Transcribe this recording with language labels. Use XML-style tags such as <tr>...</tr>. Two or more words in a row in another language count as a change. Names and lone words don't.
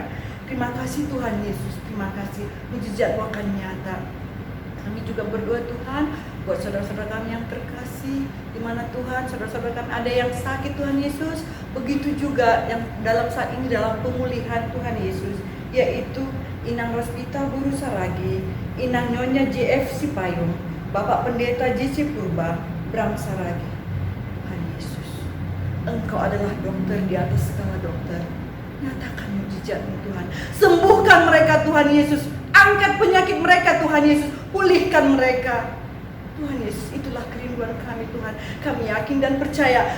<id>Terima kasih Tuhan Yesus, terima kasih, mujizat akan nyata. Kami juga berdoa Tuhan buat saudara-saudara kami yang terkasih, di mana Tuhan saudara-saudara kami ada yang sakit Tuhan Yesus, begitu juga yang dalam saat ini dalam pemulihan Tuhan Yesus, yaitu Inang Rospita Buru Saragi, Inang Nyonya JF Sipayung, Bapak Pendeta JC Purba, Bram Saragi. Tuhan Yesus, Engkau adalah dokter di atas segala dokter. Nyatakan mujizat-Mu Tuhan. Sembuhkan mereka Tuhan Yesus. Angkat penyakit mereka Tuhan Yesus. Pulihkan mereka. Tuhan Yesus, itulah kerinduan kami Tuhan. Kami yakin dan percaya.</id>